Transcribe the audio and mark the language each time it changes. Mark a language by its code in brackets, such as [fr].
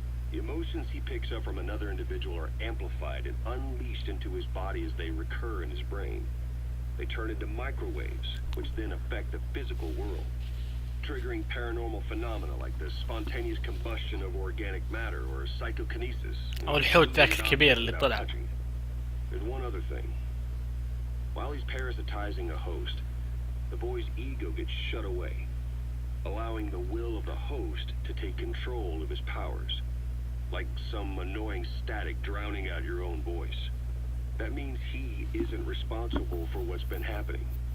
[en] The emotions he picks up from another individual are amplified and unleashed into his body as they recur in his brain. They turn into microwaves, which then affect the physical world, triggering paranormal phenomena like the spontaneous combustion of organic matter or psychokinesis. [ar] أو الحوت ذاك الكبير اللي طلع. [en] There's one other thing. While he's parasitizing a host, the boy's ego gets shut away, allowing the will of the host to take control of his powers, like some annoying static drowning out your own voice. That means he isn't responsible for what's been happening.